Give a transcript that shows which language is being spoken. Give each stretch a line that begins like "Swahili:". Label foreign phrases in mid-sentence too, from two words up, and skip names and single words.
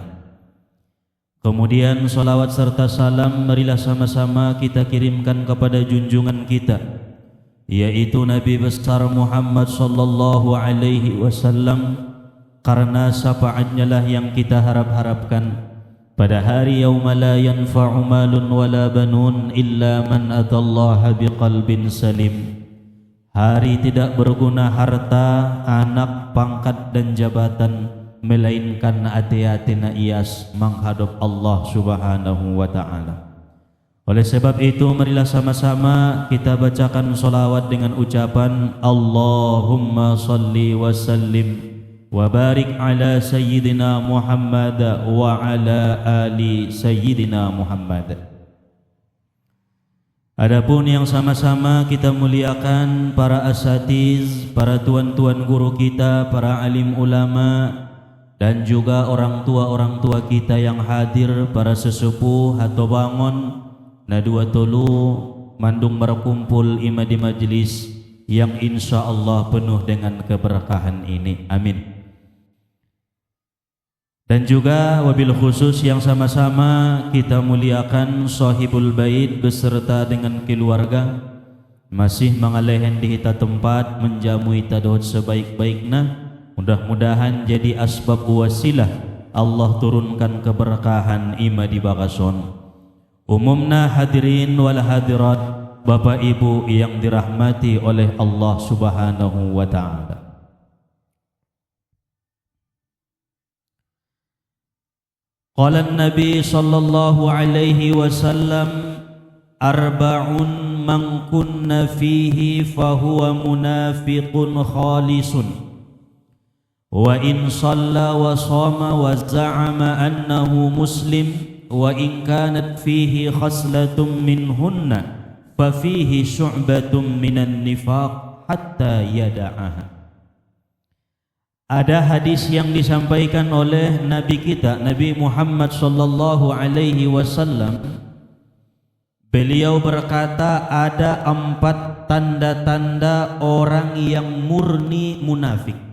Indonesian: Kemudian salawat serta salam marilah sama-sama kita kirimkan kepada junjungan kita, yaitu Nabi besar Muhammad
Arabic: صلى الله عليه وسلم,
Indonesian: karena syafaatnya lah yang kita harap-harapkan pada hari
Arabic: يوم لا ينفع مال ولا بنون إلا من أتى الله بقلب سليم.
Indonesian: Hari tidak berguna harta, anak, pangkat dan jabatan, melainkan hati-hatina ias menghadap Allah
Arabic: سبحانه وتعالى.
Indonesian: Oleh sebab itu marilah sama-sama kita bacakan salawat dengan ucapan
Arabic: اللهم صل وسلم وبارك على سيدنا محمد وعلى آل سيدنا محمد
Indonesian: wa ala ali sayyidina Muhammad. Adapun yang sama-sama kita muliakan para asatiz, para tuan-tuan guru kita, para alim ulama, dan juga orang tua kita yang hadir, para sesepuh atau
Batak Mandailing: bangun nadua tolu mandung
Indonesian: berkumpul ima di majlis yang
Arabic: إن شاء الله
Indonesian: penuh dengan keberkahan ini. Amin. Dan juga
Arabic: وبالخصوص
Indonesian: yang sama-sama kita muliakan
Arabic: صاحب البيت
Indonesian: beserta dengan keluarga, masih
Batak Mandailing: mengalehen di hita
Indonesian: tempat menjamu hita dohot sebaik-baiknya. Mudah-mudahan jadi asbab wasilah Allah turunkan keberkahan
Batak Mandailing: ima di bagason.
Indonesian: Umumna
Arabic: الحاضرين والحاضرات,
Indonesian: Bapak Ibu yang dirahmati oleh Allah
Arabic: سبحانه وتعالى. قال النبي صلى الله عليه وسلم أربع من كن فيه فهو منافق خالص وإن صلى وصام وزعم أنه مسلم وإن كانت فيه خصلة منهن ففيه شعبة من النفاق حتى يدعها.
Indonesian: Ada hadis yang disampaikan oleh Nabi kita, Nabi Muhammad
Arabic: صلى الله عليه وسلم.
Indonesian: Beliau berkata ada 4 tanda-tanda orang yang murni munafik.